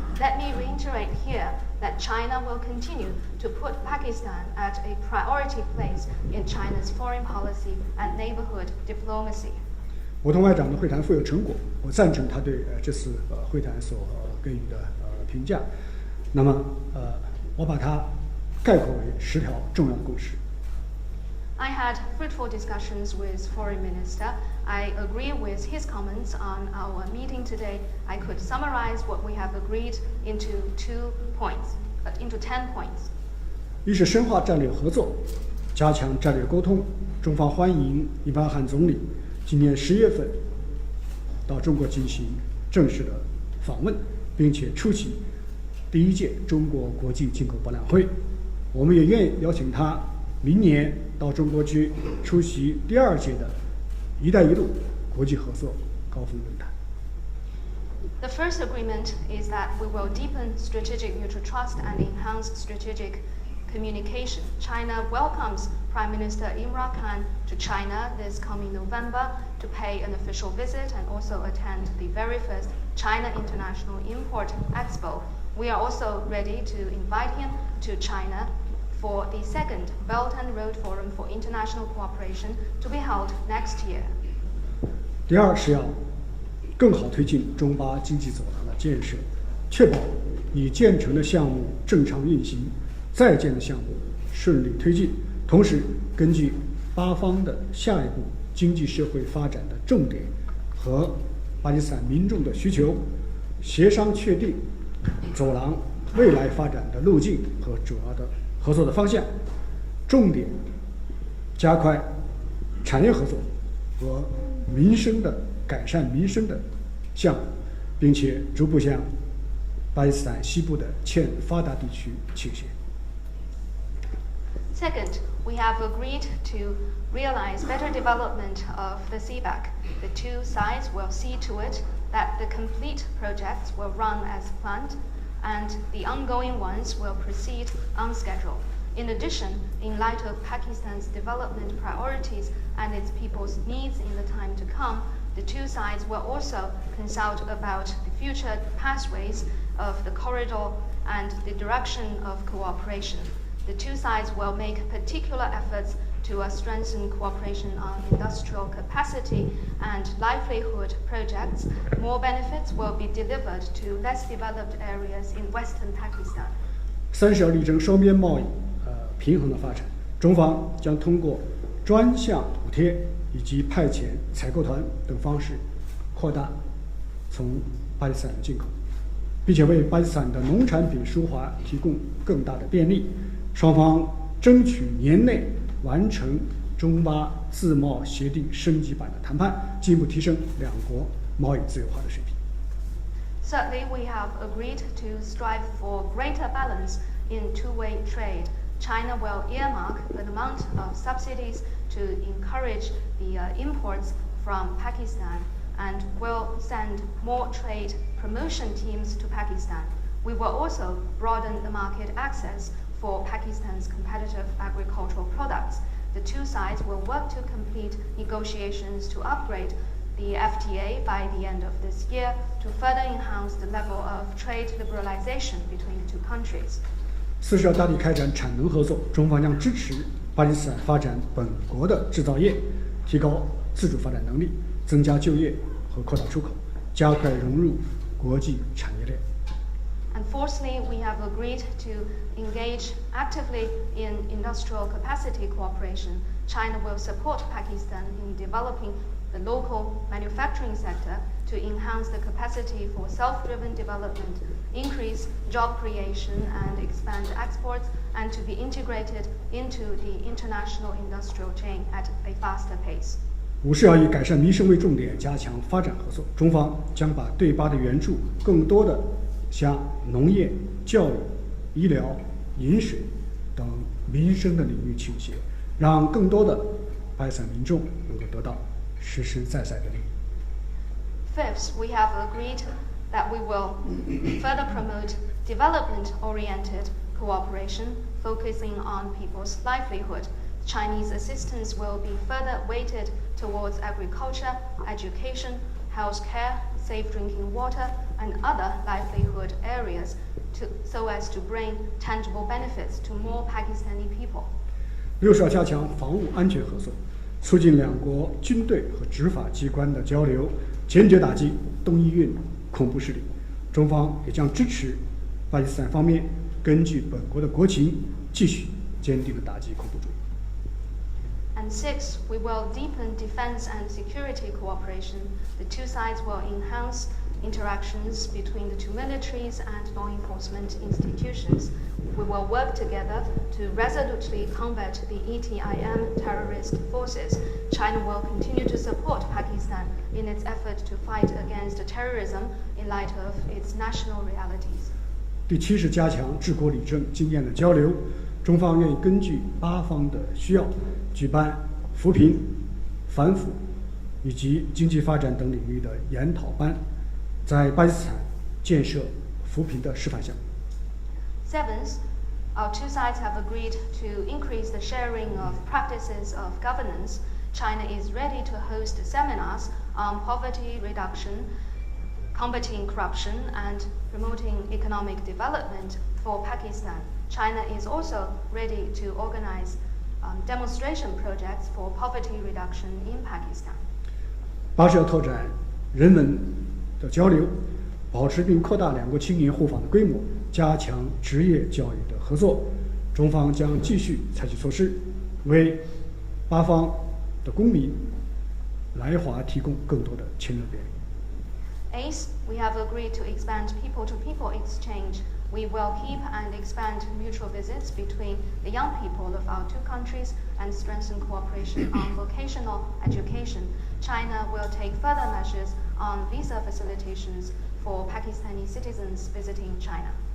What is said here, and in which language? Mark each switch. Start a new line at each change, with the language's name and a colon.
English: Let me reiterate here that China will continue to put Pakistan at a priority place in China's foreign policy and neighborhood diplomacy.
Chinese: 我同外长的会谈富有成果，我赞成他对这次会谈所给予的评价。那么我把它概括为10条重要的共识。
English: I had fruitful discussions with Foreign Minister. I agree with his comments on our meeting today. I could summarize what we have agreed into 10 points.
Chinese: 一是深化战略合作，加强战略沟通。中方欢迎伊巴汗总理今年10月份到中国进行正式的访问，并且出席第1届中国国际进口博览会。我们也愿意邀请他明年到中国去出席第2届的“一带一路”国际合作高峰论坛。
English: The first agreement is that we will deepen strategic mutual trust and enhance strategic communication. China welcomes Prime Minister Imran Khan to China this coming November to pay an official visit and also attend the very first China International Import Expo. We are also ready to invite him to China for the second Belt and Road Forum for International Cooperation to be held next year.
Chinese: 第2是要更好推进中巴经济走廊的建设，确保已建成的项目正常运行，在建的项目顺利推进。同时，根据巴方的下一步经济社会发展的重点和巴基斯坦民众的需求，协商确定走廊未来发展的路径和主要的合作的方向，重点加快产业合作和民生的改善民生的项目，并且逐步向巴基斯坦西部的欠发达地区倾斜。
English: Second, we have agreed to realize better development of the CPEC. The two sides will see to it that the complete projects will run as planned and the ongoing ones will proceed on schedule. In addition, in light of Pakistan's development priorities and its people's needs in the time to come, the two sides will also consult about the future pathways of the corridor and the direction of cooperation. The two sides will make particular efforts to strengthen cooperation on industrial capacity and livelihood projects. More benefits will be delivered to less developed areas in Western Pakistan.
Chinese: 3是要力争双边贸易平衡的发展。中方将通过专项补贴以及派遣采购团等方式，扩大从巴基斯坦的进口，并且为巴基斯坦的农产品输华提供更大的便利。双方争取年内完成中巴自贸协定升级版的谈判，进一步提升两国贸易自由化的水平。
English: Certainly, we have agreed to strive for greater balance in two-way trade. China will earmark an amount of subsidies to encourage the imports from Pakistan and will send more trade promotion teams to Pakistan. We will also broaden the market access for Pakistan's competitive agricultural products. The two sides will work to complete negotiations to upgrade the FTA by the end of this year to further enhance the level of trade liberalization between the two countries.
Chinese: 4是要大力开展产能合作，中方将支持巴基斯坦发展本国的制造业，提高自主发展能力，增加就业和扩大出口，加快融入国际产业链。
English: And fourthly, we have agreed to engage actively in industrial capacity cooperation. China will support Pakistan in developing the local manufacturing sector to enhance the capacity for self-driven development, increase job creation and expand exports, and to be integrated into the international industrial chain at a faster pace.
Chinese: 5是要以改善民生为重点，加强发展合作。中方将把对巴的援助更多的向农业、教育、医疗、饮水等民生的领域倾斜，让更多的巴基斯坦民众能够得到实实在在的利益。
English: Fifth, we have agreed that we will further promote development-oriented cooperation, focusing on people's livelihood. Chinese assistance will be further weighted towards agriculture, education, healthcare, safe drinking water, and other livelihood areas so as to bring tangible benefits to more Pakistani people.
Chinese: 6是要加强防务安全合作，促进两国军队和执法机关的交流，坚决打击东伊运恐怖势力。中方也将支持巴基斯坦方面根据本国的国情，继续坚定地打击恐怖主义。
English: And 6, we will deepen defense and security cooperation. The two sides will enhance interactions between the two militaries and law enforcement institutions. We will work together to resolutely combat the ETIM terrorist forces. China will continue to support Pakistan in its effort to fight against terrorism in light of its national realities.
Chinese: 第7是加强治国理政经验的交流，中方愿意根据巴方的需要，举办扶贫、反腐以及经济发展等领域的研讨班，在巴基斯坦建设扶贫的示范项目。
English: Seventh, our two sides have agreed to increase the sharing of practices of governance. China is ready to host seminars on poverty reduction, combating corruption, and promoting economic development for Pakistan. China is also ready to organize demonstration projects for poverty reduction in Pakistan.
Chinese: 8是要拓展人文的交流，保持并扩大两国青年互访的规模，加强职业教育的合作。中方将继续采取措施，为巴方的公民来华提供更多的亲热便利。
English: Eighth, we have agreed to expand people-to-people exchange. We will keep and expand mutual visits between the young people of our two countries and strengthen cooperation on vocational education. China will take further measures on visa facilitations for Pakistani citizens visiting China.